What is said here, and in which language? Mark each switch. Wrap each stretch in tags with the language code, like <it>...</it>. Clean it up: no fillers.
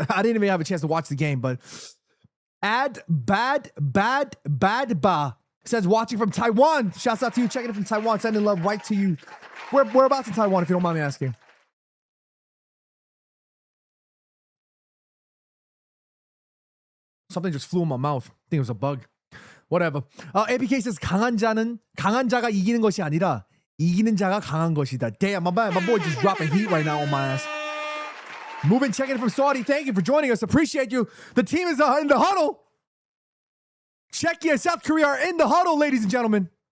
<en>I didn't even have a chance to watch the game, but Bad Ba says, watching from Taiwan. Shouts out to you, checking it from Taiwan. Sending love right to you. Whereabouts in Taiwan, if you don't mind me asking? Something just flew in my mouth. I think it was a bug. Whatever. APK says,</en> <ko>강한 자가 이기는 것이 아니라 이기는 자가 강한 것이다.</ko> <en>Damn, my boy just dropping heat right now on my ass. Moving, checking in from Saudi. Thank you for joining us. Appreciate you. The team is in the huddle. Czechia and South Korea are in the huddle, ladies and gentlemen.</en>